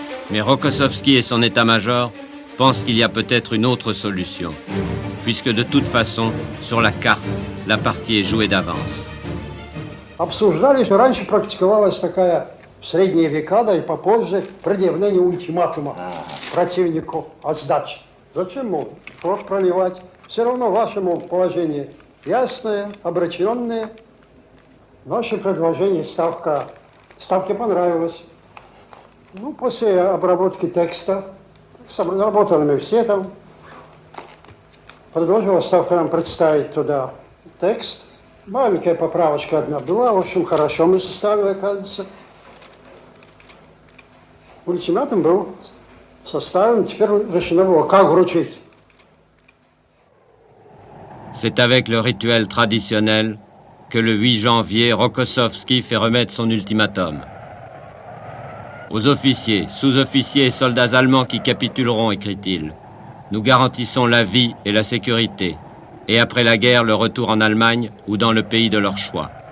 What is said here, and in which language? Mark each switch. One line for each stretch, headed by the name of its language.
French: Mais Rokossovski et son état-major pensent qu'il y a peut-être une autre solution, puisque de toute façon, sur la carte, la partie est jouée d'avance.
Russian: Обсуждали, что раньше практиковалась такая в средние века, да и попозже, предъявление ультиматума противнику о сдаче. Зачем, мол, кровь проливать? Все равно ваше, мол, положение ясное, обреченное. Ваше предложение, ставке понравилось. Ну, после обработки текста, работали мы все там, предложила Ставка нам представить туда текст. Маленькая поправочка одна была, в общем, хорошо мы составили, оказывается. Ультиматум был составлен, теперь решено было, как вручить.
French: C'est avec le rituel traditionnel que le 8 janvier, Rokossovski fait remettre son ultimatum. Aux officiers, sous-officiers et soldats allemands qui capituleront, écrit-il, nous garantissons la vie et la sécurité, et après la guerre, le retour en Allemagne ou dans le pays de leur choix.